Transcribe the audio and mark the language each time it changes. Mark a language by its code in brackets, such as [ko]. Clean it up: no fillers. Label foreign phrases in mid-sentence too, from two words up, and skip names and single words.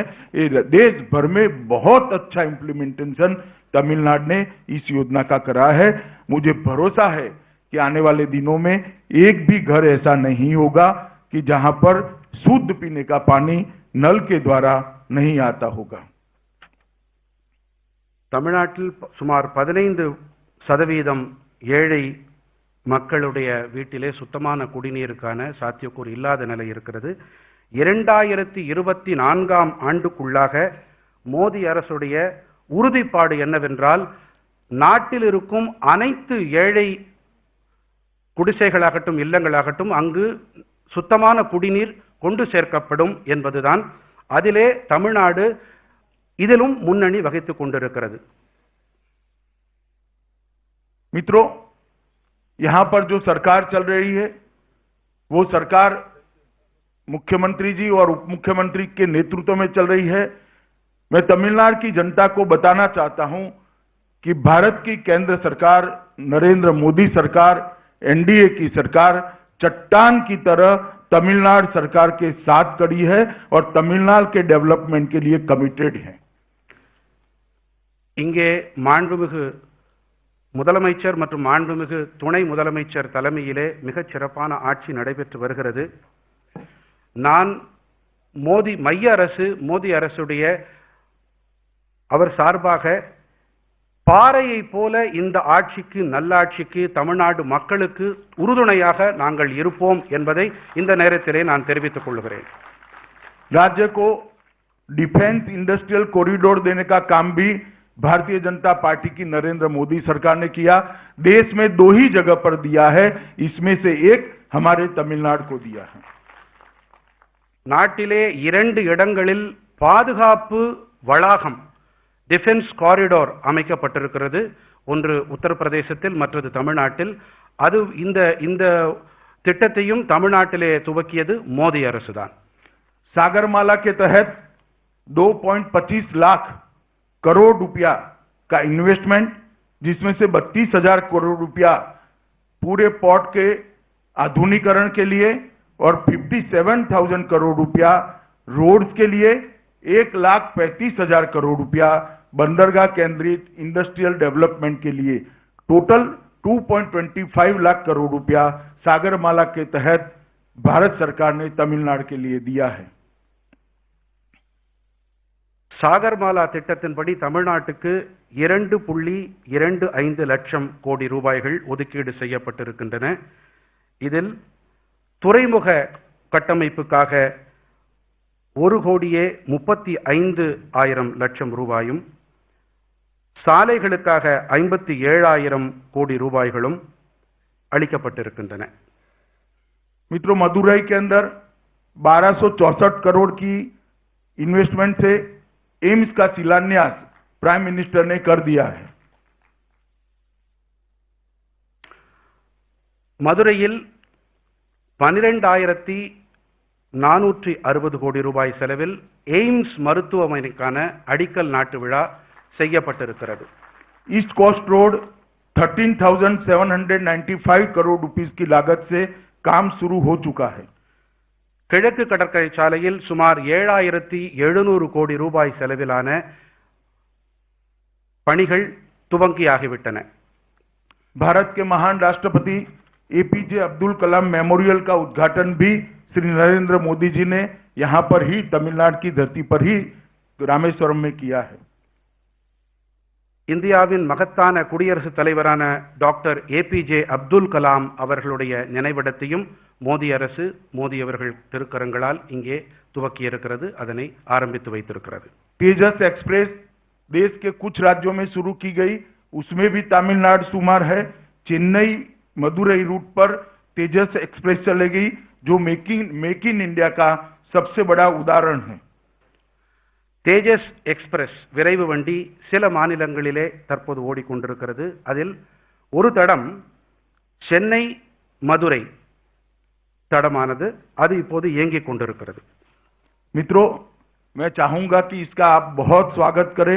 [hi] ये देश भर में बहुत अच्छा इंप्लीमेंटेशन तमिलनाडु ने इस योजना का करा है। मुझे भरोसा है कि आने वाले दिनों में एक भी घर ऐसा नहीं होगा कि जहां पर शुद्ध पीने का पानी नल के द्वारा नहीं आता होगा। [ta] தமிழ்நாட்டில் சுமார் 15% ஏழை மக்களுடைய வீட்டிலே சுத்தமான குடிநீருக்கான சாத்தியக்கூறு இல்லாத நிலை இருக்கிறது. 2024ஆம் ஆண்டுக்குள்ளாக மோடி அரசுடைய உறுதிப்பாடு என்னவென்றால், நாட்டில் இருக்கும் அனைத்து ஏழை குடிசைகளாகட்டும் இல்லங்களாகட்டும் அங்கு சுத்தமான குடிநீர் கொண்டு சேர்க்கப்படும் என்பதுதான். அதிலே தமிழ்நாடு இதிலும் முன்னணி வகித்துக் கொண்டிருக்கிறது. [hi] मित्रों, यहां पर जो सरकार चल रही है वो सरकार मुख्यमंत्री जी और उप मुख्यमंत्री के नेतृत्व में चल रही है। मैं तमिलनाडु की जनता को बताना चाहता हूं कि भारत की केंद्र सरकार, नरेंद्र मोदी सरकार, एनडीए की सरकार चट्टान की तरह तमिलनाडु सरकार के साथ खड़ी है और तमिलनाडु के डेवलपमेंट के लिए कमिटेड है। [ta] இங்கே மாண்புமிகு முதலமைச்சர் மற்றும் மாண்புமிகு துணை முதலமைச்சர் தலைமையிலே மிகச் சிறப்பான ஆட்சி நடைபெற்று வருகிறது. நான் மைய அரசு, மோடி அரசுடைய அவர் சார்பாக பாறையை போல இந்த ஆட்சிக்கு, நல்லாட்சிக்கு, தமிழ்நாடு மக்களுக்கு உறுதுணையாக நாங்கள் இருப்போம் என்பதை இந்த நேரத்திலே நான் தெரிவித்துக் கொள்கிறேன். [hi] राज्य को [en] defense industrial corridor [hi] देने का काम भी भारतीय जनता पार्टी की नरेंद्र मोदी सरकार ने किया। देश में 2 ही जगह पर दिया है, इसमें से एक हमारे तमिलनाडु को दिया है। [ta] நாட்டிலே 2 இடங்களில் பாதுகாப்பு வளாகம், [en] defense corridor [ta] அமைக்கப்பட்டிருக்கிறது. ஒன்று உத்தரப்பிரதேசத்தில், மற்றது தமிழ்நாட்டில். அது இந்த திட்டத்தையும் தமிழ்நாட்டிலே துவக்கியது மோடி அரசுதான். [hi] सागरमाला के तहत 2.25 लाख करोड़ रुपया का इन्वेस्टमेंट, जिसमें से 32,000 करोड़ रुपया पूरे पोर्ट के आधुनिकीकरण के लिए और 57,000 करोड़ रुपया रोड्स के लिए, 1,35,000 करोड़ रुपया बंदरगाह केंद्रित [en] industrial development [hi] के लिए, टोटल 2.25 लाख करोड़ रुपया सागरमाला के तहत भारत सरकार ने तमिलनाडु के लिए दिया है। [ta] சாகர்மாலா திட்டத்தின்படி தமிழ்நாட்டுக்கு 2.25 லட்சம் கோடி ரூபாய்கள் ஒதுக்கீடு செய்யப்பட்டிருக்கின்றன. இதில் துறைமுக கட்டமைப்புக்காக 1,35,00,000 லட்சம் ரூபாயும், சாலைகளுக்காக 57,000 கோடி ரூபாய்களும் அளிக்கப்பட்டிருக்கின்றன. [hi] मित्रों, मदुरई के अंदर 1264 करोड़ की इन्वेस्टमेंट से एम्स का शिलान्यास [en] prime minister [hi] ने कर दिया है। [ta] மதுரையில் 12,460 கோடி ரூபாய் செலவில் எய்ம்ஸ் மருத்துவமனைக்கான அடிக்கல் நாட்டு விழா செய்யப்பட்டிருக்கிறது. [hi] ईस्ट कोस्ट रोड 13,795 करोड़ रुपीस की लागत से काम शुरू हो चुका है। [ta] கிழக்கு கடற்கரை சாலையில் சுமார் 7,700 கோடி ரூபாய் செலவிலான பணிகள் துவங்கியாகிவிட்டன. [hi] भारत के महान राष्ट्रपति एपीजे अब्दुल कलाम मेमोरियल का उद्घाटन भी श्री नरेंद्र मोदी जी ने यहां पर ही, तमिलनाडु की धरती पर ही, रामेश्वरम में किया है। [ta] இந்தியாவின் மகத்தான குடியரசுத் தலைவரான டாக்டர் ஏபிஜே அப்துல் கலாம் அவர்களுடைய நினைவிடத்தையும் மோடி அரசு, மோடி அவர்கள் திருக்கரங்களால் இங்கே துவக்கியிருக்கிறது, அதனை ஆரம்பித்து வைத்திருக்கிறது. [hi] तेजस एक्सप्रेस देश के कुछ राज्यों में शुरू की गई, उसमें भी तमिलनाडु शुमार है। चेन्नई मदुरई रूट पर तेजस एक्सप्रेस चलेगी, जो मेक इन इंडिया का सबसे बड़ा उदाहरण है। [ta] தேஜஸ் எக்ஸ்பிரஸ் விரைவு வண்டி சில மாநிலங்களிலே தற்போது ஓடிக்கொண்டிருக்கிறது. அதில் ஒரு தடம் சென்னை மதுரை தடமானது அது இப்போது இயங்கிக் கொண்டிருக்கிறது. [hi] मित्रों, मैं चाहूंगा कि इसका आप बहुत स्वागत करें।